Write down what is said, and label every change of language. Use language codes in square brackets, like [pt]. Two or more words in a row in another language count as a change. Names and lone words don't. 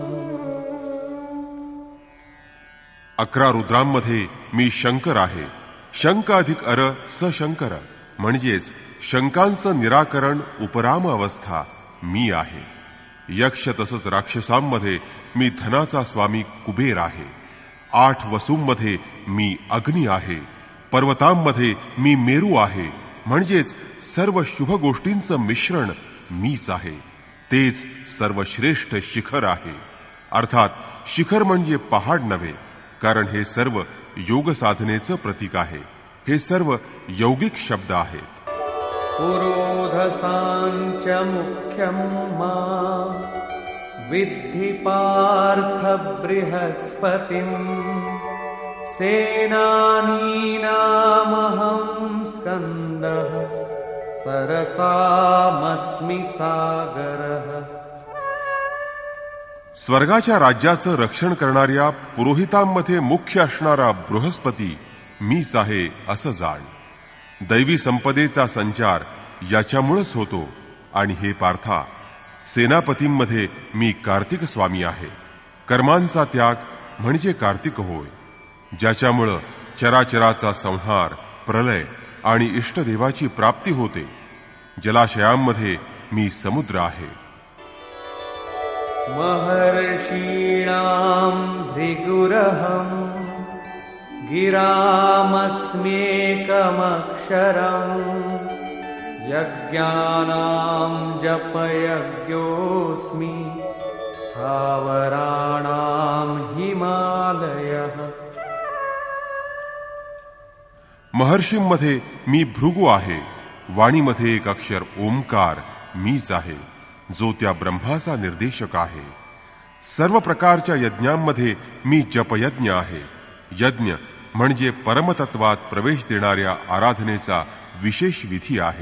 [mr] 11 रुद्रांमध्ये मी शंकर आहे. शंक अधिक अर स शंकर म्हणजेच शंकांचं निराकरण उपराम अवस्था मी आहे. यक्ष तसंच राक्षसांमध्ये मी धनाचा स्वामी कुबेर आहे. 8 वसूंमध्ये मी अग्नी आहे. पर्वतांमध्ये मी मेरू आहे, म्हणजेच सर्व शुभ गोष्टींचं मिश्रण मीच आहे. तेच सर्वश्रेष्ठ शिखर आहे. अर्थात शिखर म्हणजे पहाड नव्हे, कारण हे सर्व योग साधनेचं प्रतीक आहे. हे सर्व यौगिक शब्द आहेत. [sa] पुरोधसांच मुख्यं मा विद्धि पार्थ बृहस्पतिम् सेनानीनामहं स्कन्दः सरसामस्मि सागरः. [mr] स्वर्गाच्या राज्याचं रक्षण करणाऱ्या पुरोहितांमध्ये मुख्य असणारा बृहस्पती मीच आहे असं जाण. दैवी संपदेचा संचार याच्यामुळेच होतो. आणि हे पार्था, सेनापतींमध्ये मी कार्तिक स्वामी आहे. कर्मांचा त्याग म्हणजे कार्तिक होय, ज्याच्यामुळं चराचराचा संहार, प्रलय आणि इष्टदेवाची प्राप्ती होते. जलाशयांमध्ये मी समुद्र आहे. [sa] महर्षीणां भृगुरहं गिरामस्म्येकमक्षरम् यज्ञानां जपयज्ञोऽस्मि स्थावराणां हिमालयः. [mr] महर्षींमध्ये मी भृगु आहे. वाणीमध्ये एक अक्षर ओंकार मीच आहे, जो त्या ब्रह्माचा निर्देशक आहे. सर्व प्रकारच्या यज्ञांमध्ये मी जपयज्ञ आहे. यज्ञ म्हणजे परमतत्वात प्रवेश देणाऱ्या आराधनेचा विशेष विधी आहे.